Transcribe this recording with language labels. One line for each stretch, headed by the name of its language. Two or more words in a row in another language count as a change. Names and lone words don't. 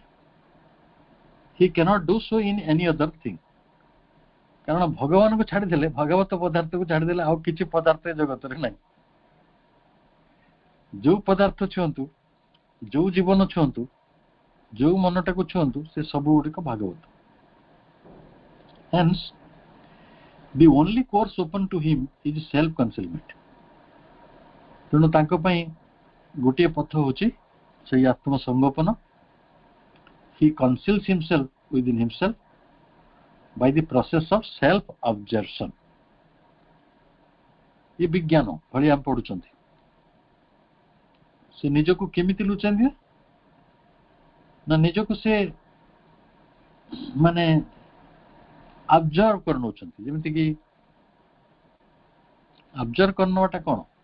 English: He can't do so in any other thing.
Odia: କାରଣ ଭଗବାନଙ୍କୁ ଛାଡ଼ିଦେଲେ, ଭଗବତ ପଦାର୍ଥକୁ ଛାଡ଼ିଦେଲେ ଆଉ କିଛି ପଦାର୍ଥ ଏ ଜଗତରେ ନାହିଁ। ଯୋଉ ପଦାର୍ଥ ଛୁଅନ୍ତୁ, ଯୋଉ ଜୀବନ ଛୁଅନ୍ତୁ, ଯୋଉ ମନଟାକୁ ଛୁଅନ୍ତୁ, ସେ ସବୁ ଗୁଡ଼ିକ ଭାଗବତ।
English: Hence, the only course open to him is self-concealment.
Odia: ତେଣୁ ତାଙ୍କ ପାଇଁ ଗୋଟିଏ ପଥ ହେଉଛି ସେଇ ଆତ୍ମସଂଗୋପନ।
English: He conceals himself within himself by the process of self-absorption.
Odia: ये विज्ञान भଳି ଆମେ ପଢୁଛନ୍ତି। ସେ ନିଜକୁ କେମିତି ଲୁଚାନ୍ତି ନା ନିଜକୁ ସେ ମାନେ ଅବଜର୍ଭ କରିନେଉଛନ୍ତି। ଯେମିତିକି ଅବଜର୍ଭ କରିନେବାଟା କ'ଣ?